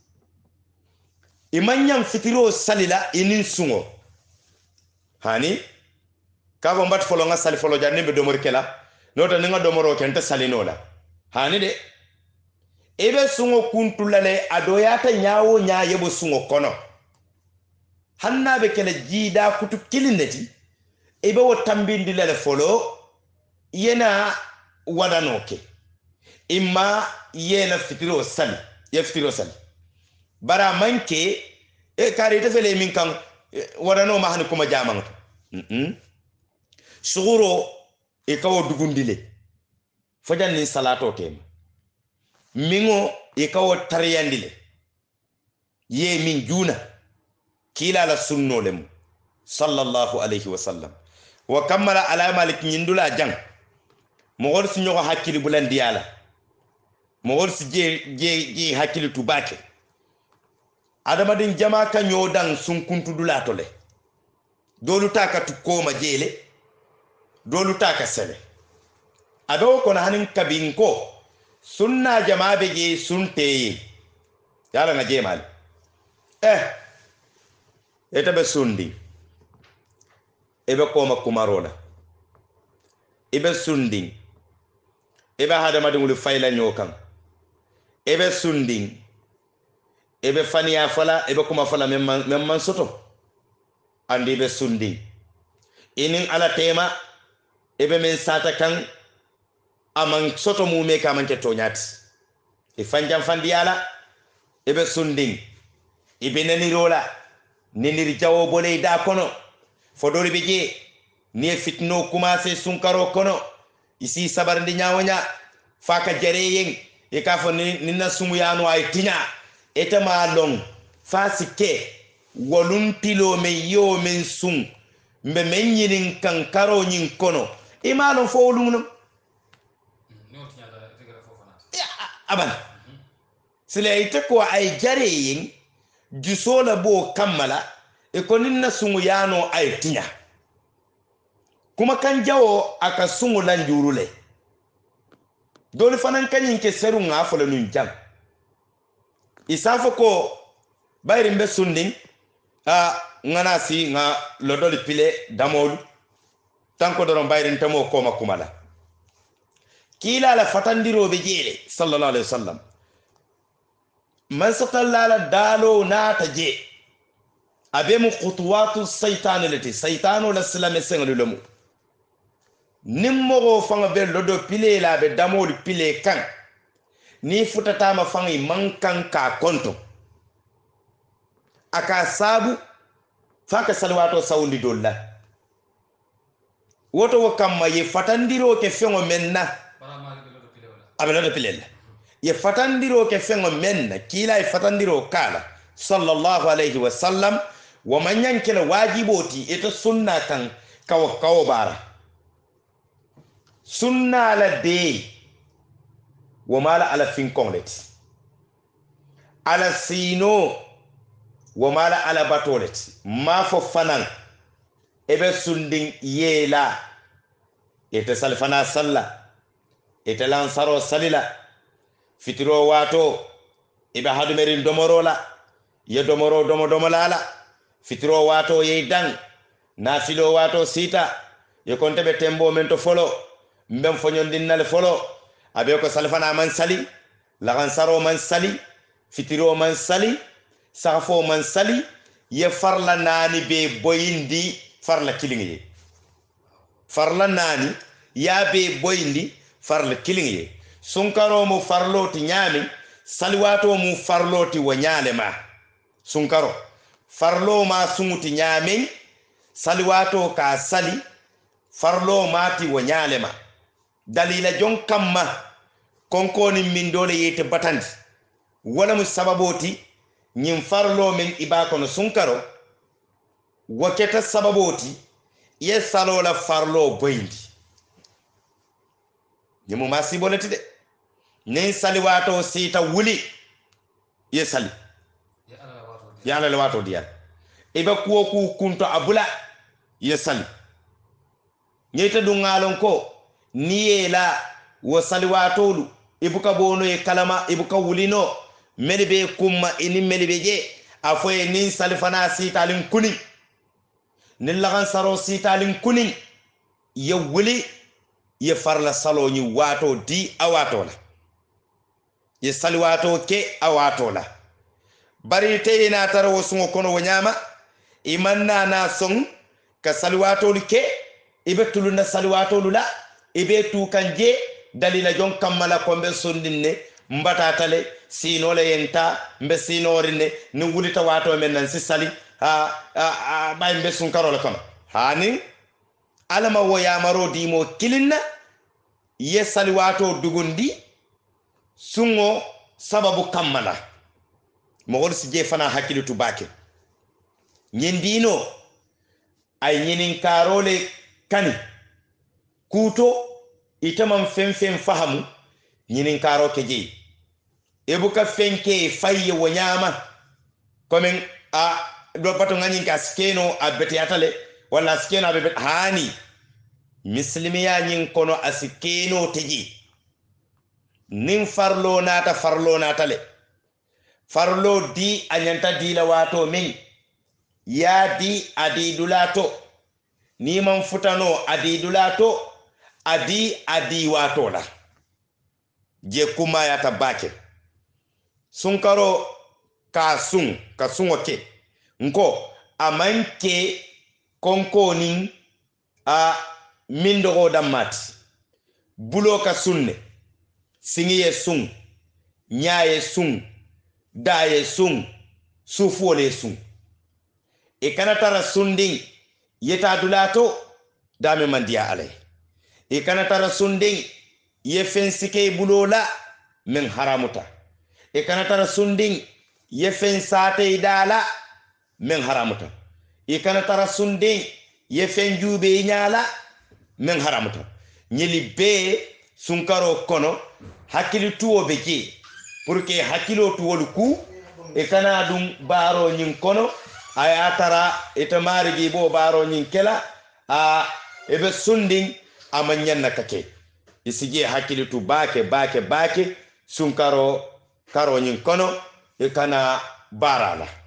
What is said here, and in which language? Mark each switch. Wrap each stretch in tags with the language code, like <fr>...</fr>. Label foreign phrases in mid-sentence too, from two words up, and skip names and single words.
<man>imanyam fitiro salila inin sungo hani kabo mbat folo nga sali folo janne be domor kela nota nga domoro kenta salinola hani de ebe sungo kuntu lale adoyata nyaawo nya yebo sungo kono hanna be kele jida kutu kilineti ebe wo tambindi lale folo yena wadanoke imma yena fitiro sali ye fitiro sali bara manke e kare te fele min kan wadano ma han kuma jamanto suguro e kawo dugundile fajan ni salato tema mingo e kawo tariyandile ye min juna kila la sunnolem</man> <ar>صلى الله عليه وسلم</ar> <man>wa kammala ala malik nyindula jang mogol si ñoko hakkili bulandi yala mogol si je hakkili tubake adama din jama ka nyodan sun kuntu dulatole dolu taka tu koma jele dolu taka sele ado kono hanin kabin ko sunna jama be je sunte yala nga jemal eta be sundi ebe koma kumarola ebe sundi ebe hadama dingul fayla nyokan ebe sundi ebe faniya fala ebe kuma fala memman soto andi be sundi inin ala tema ebe men sata kan aman soto mu me ka man ke tonyati e fanjam fandiyala ebe sundi ibe nani rola nenir jawo bolay da kono fodori be je ni fitno commencé sunkaro kono isi sabar ndi nyawonya faka jareyen e ka fo ni na sumu yanu ay tinya etama long fasike wolum pilo me yo men sum mbe men yinin kankaro nyin kono imalon fo wolum aban sile ite ko ay jareyin jusola bo kammala e ko ninna sumu yano ay tinya kuma kan jawo aka sumu lan jurule dole fanan kanyin ke seru nga fo le nun jam isafo ko bayri mbe sunding ngana si nga lodoli pile damol tanko doron bayri ntamo ko makumala kila la fatandiro be jele</man> <ar>صلى الله عليه وسلم</ar> <man>man satallala dalo nata je abemu</man> <ar>خطوات الشيطان</ar> <man>lati shaytanu la salame sengolu lemu nimmo fanga be lodo pile la be damol pile kan ni futata ma fangi mankan ka konto aka sabu faka salwato sawndi dolla woto wakamma ye fatandiro ke fengo menna abelo do pilela ye fatandiro ke fengo menna kila e fatandiro kala</man> <ar>صلى الله عليه وسلم</ar> <man>wa manyankela wajiboti ito sunna kan kawo bara sunna la de wa mala ala fin konlet ala sino wa mala ala batolet ma fo fanan ebe sundin yela ite salfana salla ite lansaro salila fitiro wato ibe hadumerin domorola ye domolala fitiro wato ye dan nafilo wato sita ye konte be tembo men to folo mbem fonyondinnal folo abe ko salfana man sali lansaro man sali fitiro man sali safo man sali ye farla nani be boyindi farla kilingi farla nani ya be boyindi farla kilingi sunkaro mu farloti nyami salwato mu farloti wanyale ma sunkaro farlo ma sumuti nyami salwato ka sali farlo mati wanyale ma dalila jon kamma konkoni min dole yete batandi wala mu sababoti nyim farlo min ibako no sunkaro waketa sababoti ye salola farlo boyindi nyimu masibolati de nin sali wato sita wuli ye sali ya ala wato dial ibe kuwo ku kunto abula ye sali nyeta du ngalon ko niyela wo sali watolu ibuka bono e kalama ibuka wulino melibe kumma ini melibe je afoye nin sali fana sita lin kuni nin lagan saro sita lin kuni ye wuli ye farla salo ni wato di awato la ye sali wato ke awato la bari te ina tar wo sungo kono wonyama imanna na song ka sali wato ke ibe tuluna sali wato la ibe tu kanje dalila jon kamala kombe sondinne mbata tale sino le yenta mbe sinorine ni wulita wato men nan si sali bay mbe sun karola kono hani alama wo yamaro dimo kilinna ye sali wato dugundi sungo sababu kammala mogol si je fana hakilitu bake nyendino ay nyinin karole kani kuto itamam fem fahamu nyinin karo keje ebuka fenke faye wonyama komen a do pato ngani ka skeno abete atale wala skeno abete hani muslimiya nyin kono asikeno teji nin farlo nata le farlo di anyanta di la wato min ya di adidulato ni man futano adidulato adi wato la je kuma ya tabake sunkaro ka sungo ke nko amanke konkonin a mindogo damati bulo ka sunne singiye sun nyaye sun daye sun sufuole sun e kana tara sundin yeta dulato dame mandiya alay e kana tara sundin ye fensike bulola min haramuta e kana tara sundin ye fen sate dala min haramuta e kana tara sundin ye fen jube nyala min haramuta nyeli be sunkaro kono hakili tuwo beje</man> <fr>pour que</fr> <man>hakilo tuwol ku e kana dum baro nyin kono aya tara etamari gi bo baro nyin kela a ebe sundin amanyanna kake isije hakili tu bake sunkaro karo nyin kono e kana barala</man>